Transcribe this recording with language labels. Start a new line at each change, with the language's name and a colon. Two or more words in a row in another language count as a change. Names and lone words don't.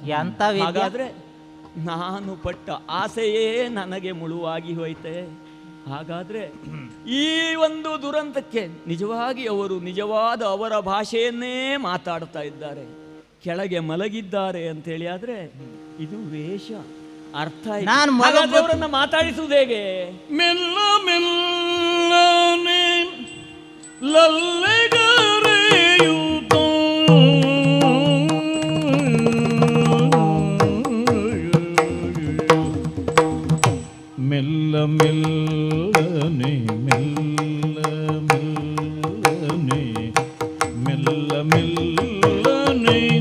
Kannada: ಹಾಗಾದ್ರೆ ನಾನು ಪಟ್ಟ ಆಸೆಯೇ ನನಗೆ ಮುಳುವಾಗಿ ಹೋಯ್ತೆ. ಹಾಗಾದ್ರೆ ಈ ಒಂದು ದುರಂತಕ್ಕೆ ನಿಜವಾಗಿ ಅವರು ನಿಜವಾದ ಅವರ ಭಾಷೆಯನ್ನೇ ಮಾತಾಡ್ತಾ ಇದ್ದಾರೆ. ಕೆಳಗೆ ಮಲಗಿದ್ದಾರೆ ಅಂತೇಳಿ ಆದ್ರೆ ಇದು ವೇಷ. ಅರ್ಥ ಅವರನ್ನ ಮಾತಾಡಿಸುವುದು ಹೇಗೆ? ಮೆಲ್ಲ ಮೆಲ್ಲನೆ ಲಲ್ಲೆಗರೆಯುತ್ತೋ ಮೆಲ್ಲ ಮೆಲ್ಲನೆ ಮೆಲ್ಲ ಮೆಲ್ಲನೆ ಮೆಲ್ಲ ಮೆಲ್ಲನೆ